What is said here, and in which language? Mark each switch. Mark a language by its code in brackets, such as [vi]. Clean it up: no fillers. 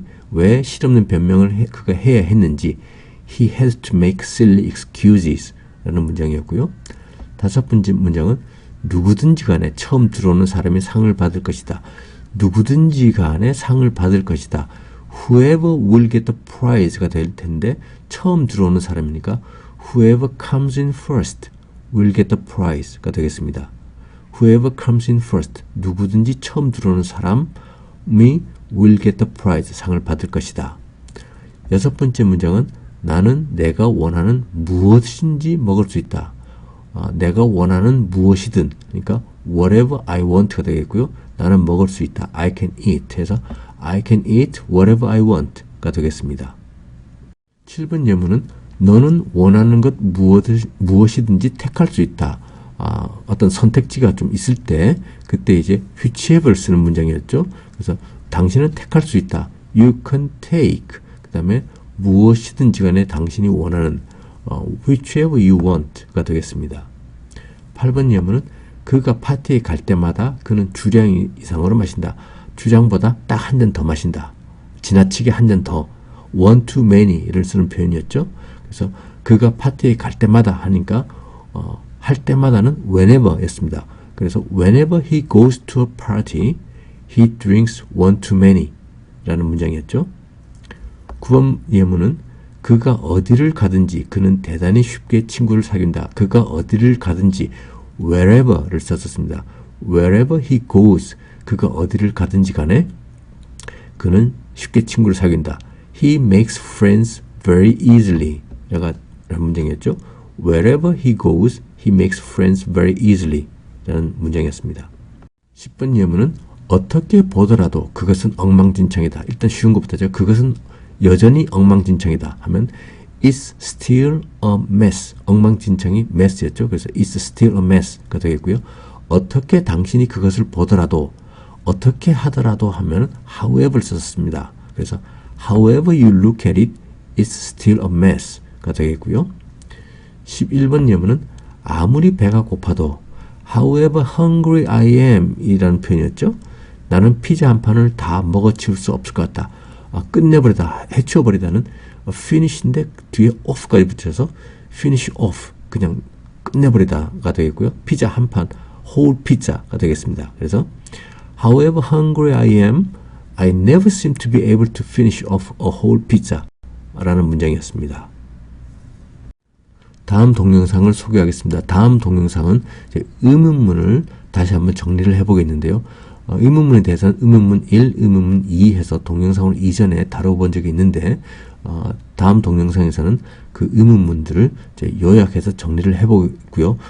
[ko] 왜 실없는 변명을 그가 해야 했는지 [en] He has to make silly excuses [ko] 라는 문장이었고요. 다섯 번째 문장은 누구든지 간에 처음 들어오는 사람이 상을 받을 것이다. 누구든지 간에 상을 받을 것이다. [en] Whoever will get the prize [ko] 가 될 텐데 처음 들어오는 사람이니까 [en] Whoever comes in first will get the prize [ko] 가 되겠습니다. [en] Whoever comes in first, [ko] 누구든지 처음 들어오는 사람이 [en] will get the prize, [ko] 상을 받을 것이다. 여섯 번째 문장은 나는 내가 원하는 무엇인지 먹을 수 있다. 내가 원하는 무엇이든, 그러니까 [en] whatever I want [ko] 가 되겠고요. 나는 먹을 수 있다. [en] I can eat [ko] 해서 [en] I can eat whatever I want [ko] 가 되겠습니다. 7번 예문은 너는 원하는 것 무엇이든지 택할 수 있다. 어떤 선택지가 좀 있을 때 그때 이제 whichever 쓰는 문장이었죠. 그래서 당신은 택할 수 있다. [en] You can take. [ko] 그 다음에 무엇이든지 간에 당신이 원하는 [en] whichever you want [ko] 가 되겠습니다. 8번 예문은 그가 파티에 갈 때마다 그는 주량 이상으로 마신다. 주량보다 딱 한 잔 더 마신다. 지나치게 한 잔 더. one too many를 쓰는 표현이었죠. 그래서 그가 파티에 갈 때마다 하니까 할 때마다는 whenever 였습니다. 그래서 [en] whenever he goes to a party, he drinks one too many [ko] 라는 문장이었죠. 9번 예문은 그가 어디를 가든지 그는 대단히 쉽게 친구를 사귄다. 그가 어디를 가든지 wherever를 썼었습니다. [en] wherever he goes, [ko] 그가 어디를 가든지 간에 그는 쉽게 친구를 사귄다. [en] He makes friends very easily [ko] 라는 문장이었죠. [en] Wherever he goes, he makes friends very easily [ko] 라는 문장이었습니다. 10번 예문은 어떻게 보더라도 그것은 엉망진창이다. 일단 쉬운 것부터죠. 그것은 여전히 엉망진창이다 하면 [en] It's still a mess. [ko] 엉망진창이 mess였죠. 그래서 [en] It's still a mess [ko] 가 되겠고요. 어떻게 당신이 그것을 보더라도, 어떻게 하더라도 하면 however 썼습니다. 그래서 [en] However you look at it, it's still a mess [ko] 가 되겠고요. 11번 예문은 아무리 배가 고파도 [en] However hungry I am [ko] 이라는 표현이었죠. 나는 피자 한 판을 다 먹어치울 수 없을 것 같다. 끝내버리다, 해치워버리다는 finish인데 뒤에 off까지 붙여서 finish off, 그냥 끝내버리다가 되겠고요. 피자 한 판, whole pizza가 되겠습니다. 그래서 [en] However hungry I am, I never seem to be able to finish off a whole pizza [ko] 라는 문장이었습니다. 다음 동영상을 소개하겠습니다. 다음 동영상은 의문문을 다시 한번 정리를 해보겠는데요. 의문문에 대해서는 의문문 1, 의문문 2 해서 동영상을 이전에 다뤄본 적이 있는데 다음 동영상에서는 그 의문문들을 요약해서 정리를 해보고요.